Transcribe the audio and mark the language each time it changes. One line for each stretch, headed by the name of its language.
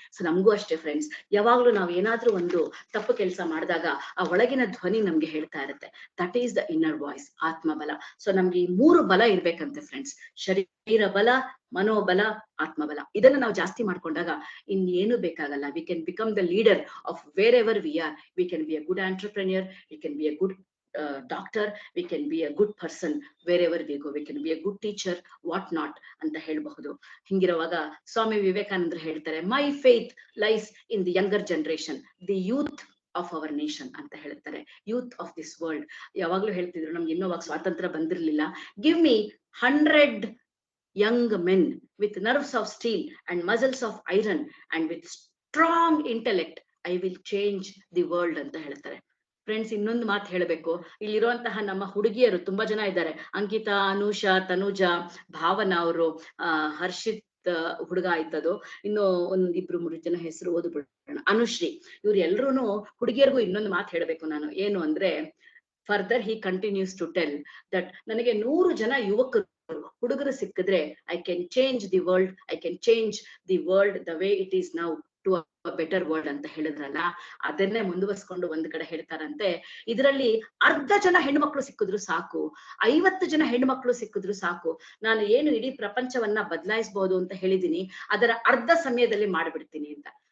Kannada: So ನಮಗೂ ಅಷ್ಟೇ friends, ಯಾವಾಗ್ಲೂ ನಾವು ಏನಾದ್ರೂ ಒಂದು ತಪ್ಪು ಕೆಲಸ ಮಾಡಿದಾಗ ಆ ಒಳಗಿನ ಧ್ವನಿ ನಮ್ಗೆ ಹೇಳ್ತಾ ಇರುತ್ತೆ,
English: that is the inner voice,
Kannada: ಆತ್ಮಬಲ. So ನಮ್ಗೆ ಈ 3 ಬಲ ಇರ್ಬೇಕಂತೆ ಫ್ರೆಂಡ್ಸ್, ಶರೀರ ಬಲ, ಮನೋಬಲ, ಆತ್ಮಬಲ. ಇದನ್ನ ನಾವು ಜಾಸ್ತಿ ಮಾಡ್ಕೊಂಡಾಗ ಇನ್ನೇನು ಬೇಕಾಗಲ್ಲ.
English: We can become the leader of wherever we are. We can be a good entrepreneur, we can be a good doctor, we can be a good person wherever we go, we can be a good teacher, what not
Kannada: ಅಂತ ಹೇಳ್ಬಹುದು. ಹಿಂಗಿರುವಾಗ ಸ್ವಾಮಿ ವಿವೇಕಾನಂದರು ಹೇಳ್ತಾರೆ,
English: my faith lies in the younger generation, the youth of our nation
Kannada: ಅಂತ ಹೇಳ್ತಾರೆ,
English: Youth of this world.
Kannada: ಯಾವಾಗ್ಲೂ ಹೇಳ್ತಿದ್ರು, ನಮ್ಗೆ ಇನ್ನೂ ಅವಾಗ ಸ್ವಾತಂತ್ರ್ಯ ಬಂದಿರ್ಲಿಲ್ಲ,
English: give me 100 young men with nerves of steel and muscles of iron and with strong intellect, I will change the world
Kannada: ಅಂತ ಹೇಳ್ತಾರೆ. ಫ್ರೆಂಡ್ಸ್, ಇನ್ನೊಂದು ಮಾತು ಹೇಳಬೇಕು. ಇಲ್ಲಿರುವಂತಹ ನಮ್ಮ ಹುಡುಗಿಯರು ತುಂಬಾ ಜನ ಇದ್ದಾರೆ. ಅಂಕಿತಾ, ಅನುಷಾ, ತನುಜಾ, ಭಾವನಾ, ಅವರು ಹರ್ಷಿತ್ ಹುಡುಗ ಆಯ್ತದು, ಇನ್ನು 1-2-3 ಜನ ಹೆಸರು ಓದ್ಬಿಡೋಣ, ಅನುಶ್ರೀ, ಇವ್ರು ಎಲ್ರು ಹುಡುಗಿಯರಿಗೂ ಇನ್ನೊಂದು ಮಾತು ಹೇಳಬೇಕು ನಾನು. ಏನು ಅಂದ್ರೆ,
English: further he continues to tell that
Kannada: ನನಗೆ 100 ಜನ ಯುವಕರು ಹುಡುಗರು ಸಿಕ್ಕಿದ್ರೆ
English: I can change the world, I can change the world the way it is now to a better world
Kannada: ಅಂತ ಹೇಳಿದ್ರಲ್ಲ, ಅದನ್ನೇ ಮುಂದುವರ್ಸ್ಕೊಂಡು ಒಂದ್ ಕಡೆ ಹೇಳ್ತಾರಂತೆ, ಇದರಲ್ಲಿ 1/2 ಜನ ಹೆಣ್ಮಕ್ಳು ಸಿಕ್ಕಿದ್ರು ಸಾಕು, 50 ಜನ ಹೆಣ್ಮಕ್ಳು ಸಿಕ್ಕಿದ್ರು ಸಾಕು, ನಾನು ಏನು ಇಡೀ ಪ್ರಪಂಚವನ್ನ ಬದಲಾಯಿಸಬಹುದು ಅಂತ ಹೇಳಿದೀನಿ, ಅದರ ಅರ್ಧ ಸಮಯದಲ್ಲಿ ಮಾಡ್ಬಿಡ್ತೀನಿ ಅಂತ.